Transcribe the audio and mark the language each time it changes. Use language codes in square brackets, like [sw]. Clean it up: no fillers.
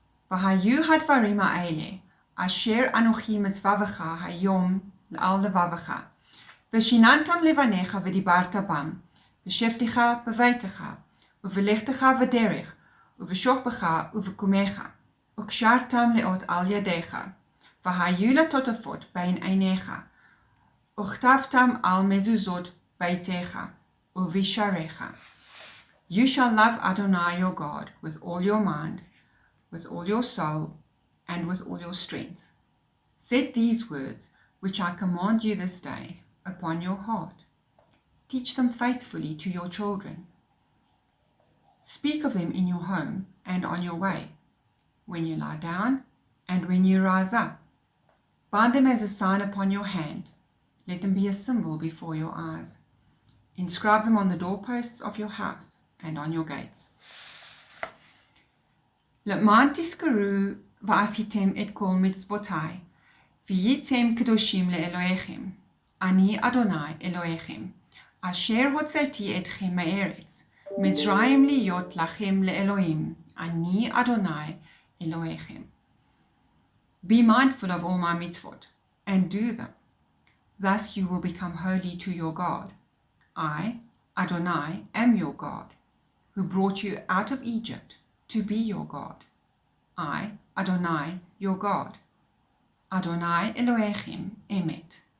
[he] והיו הדברים האלה, אשר אנוכי מצווך היום על לבבך, ושיננתם לבניך ודיברת בם, בשבתך בביתך, ובלכתך בדרך, ובשוכבך ובקומך, וקשרתם לאות על ידיך, והיו לטוטפות בין עיניך, וכתבתם על מזוזות ביתך ובשעריך. [en] You shall love Adonai your God with all your mind, with all your soul, and with all your strength. Set these words, which I command you this day, upon your heart. Teach them faithfully to your children. Speak of them in your home and on your way, when you lie down and when you rise up. Bind them as a sign upon your hand. Let them be a symbol before your eyes. Inscribe them on the doorposts of your house and on your gates. [he] למען תזכרו ועשיתם את כל מצוותיי, והייתם קדושים לאלוהיכם. אני אדוני אלוהיכם, אשר הוצאתי אתכם מארץ, מצרים להיות לכם לאלוהים. אני אדוני אלוהיכם. [en] Be mindful of all my mitzvot, and do them. Thus you will become holy to your God. I, Adonai, am your God, who brought you out of Egypt to be your God. I, Adonai, your God. [he] Adonai Elohechem Emet.